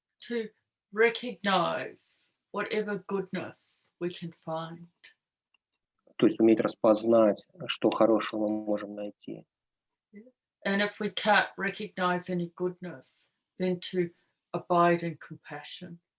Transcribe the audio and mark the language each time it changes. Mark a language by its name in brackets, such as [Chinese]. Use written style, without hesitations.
[English] To recognize whatever goodness we can find. [Russian] То есть уметь распознать, что хорошего мы можем найти. [English] And if we can't recognize any goodness, then to abide in compassion.